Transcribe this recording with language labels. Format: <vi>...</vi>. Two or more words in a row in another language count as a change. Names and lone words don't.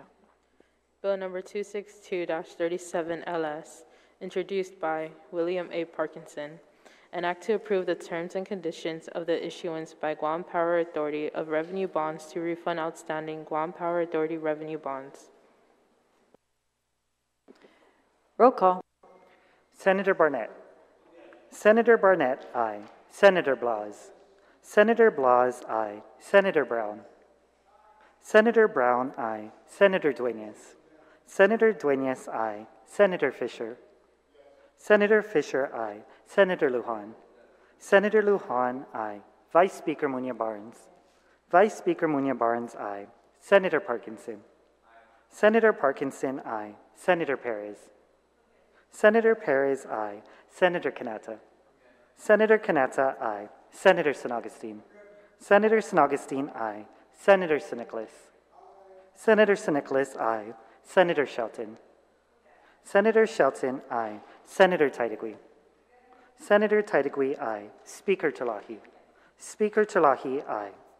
<en>Bill number 262-37 LS, introduced by William A. Parkinson. An act to approve the terms and conditions of the issuance by Guam Power Authority of revenue bonds to refund outstanding Guam Power Authority revenue bonds. Roll call. Senator Barnett. Senator Barnett, aye. Senator Blas. Senator Blas, aye. Senator Brown. Senator Brown, aye. Senator Dueñas. Senator Dueñas, aye. Senator Fisher. Senator Fisher, aye. Senator Lujan. Senator Lujan, aye. Vice Speaker Muñoz-Barnes. Vice Speaker Muñoz-Barnes, aye. Senator Parkinson. Senator Parkinson, aye. Senator Perez. Senator Perez, aye. Senator Canata. Senator Canata, aye. Senator San Augustine. Senator San Augustine, aye. Senator San Nicolas. Senator San Nicolas, aye. Senator Shelton. Senator Shelton, aye. Senator Taitigui. Senator Taitigui, aye. Speaker Talahi. Speaker Talahi, aye.</en>